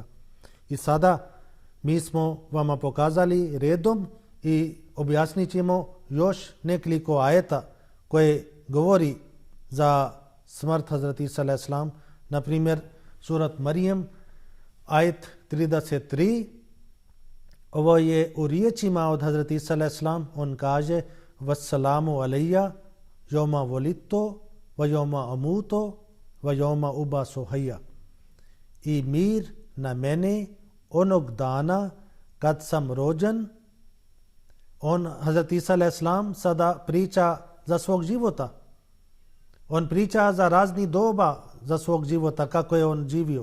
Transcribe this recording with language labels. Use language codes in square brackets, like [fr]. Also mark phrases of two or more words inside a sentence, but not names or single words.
[bs] I sada mi smo vama pokazali redom i objasnit ćemo još nekoliko ajeta koje govori za smrt Hazreti Isa a.s. Na primjer, surat Marijem, ajet 33. Ovo je u riječima od Hazreti Isa a.s. On kaže [ar] وَالسَّلَامُ عَلَيَّ يَوْمَ وُلِدْتُ وَيَوْمَ أَمُوتُ وَيَوْمَ أُبْعَثُ حَيًّا. [bs] I mir na mene onog dana kad sam rođen. On, Hazreti Isa a.s. sada priča za svog života. On priča za razni doba za svog života, kako je on živio.